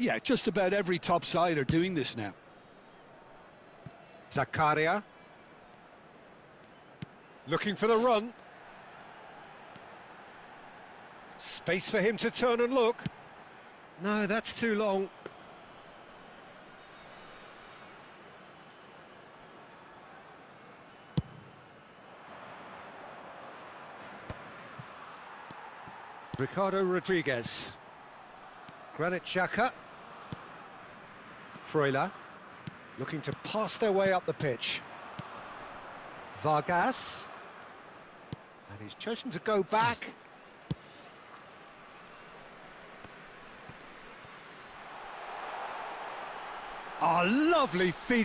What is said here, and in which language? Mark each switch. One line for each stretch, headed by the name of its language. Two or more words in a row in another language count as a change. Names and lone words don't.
English: Yeah, just about every top side are doing this now. Zakaria. Looking for the run. Space for him to turn and look. No, that's too long. Ricardo Rodriguez. Granit Xhaka. Freuler. Looking to pass their way up the pitch. Vargas. And he's chosen to go back. Oh, lovely feed.